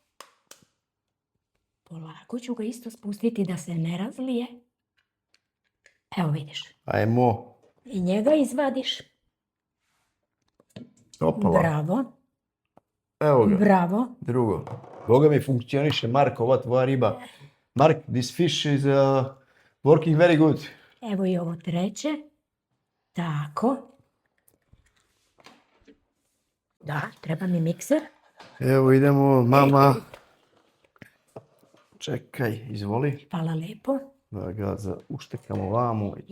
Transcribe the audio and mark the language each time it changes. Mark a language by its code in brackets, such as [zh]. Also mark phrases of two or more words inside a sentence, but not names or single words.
[sr] Polako ću ga isto spustiti da se ne razlije. Evo vidiš. Ajmo. I njega izvadiš. Opala. Bravo. Evo ga. Bravo. Drugo. Boga mi funkcioniše, Mark, ova tvoja riba. [en] Mark, this fish is working very good. [sr] Evo i ovo treće. Tako. Da, treba mi mikser. Evo idemo, mama. Čekaj, izvoli. Hvala lepo. Da ga uštekamo vamo. I to.